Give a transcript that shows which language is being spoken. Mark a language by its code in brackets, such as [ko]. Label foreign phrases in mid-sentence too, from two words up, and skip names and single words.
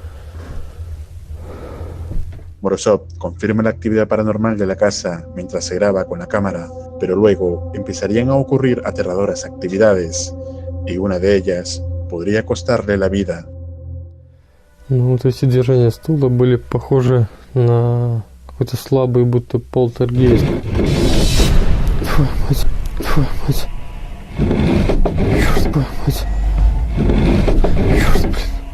[es] Morozov confirma la actividad paranormal de la casa mientras se graba con la cámara, pero luego empezarían a ocurrir aterradoras actividades, y una de ellas podría costarle la vida. [ru] Ну вот эти движения стула были похожи на какой-то слабый, будто полтергейст. Твою мать, твою мать. Черт, твою мать. Черт, блин.